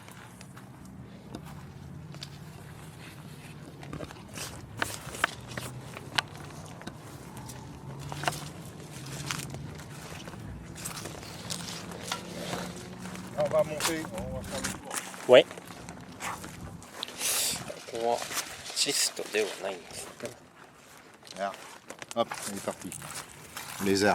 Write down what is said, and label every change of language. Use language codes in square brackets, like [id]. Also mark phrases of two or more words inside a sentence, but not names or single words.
[fr] Là, on va monter, on va faire le tour. Ouais. [ja] ここはシストではないんですね。 [fr] Là. Hop, on est parti. Lézard.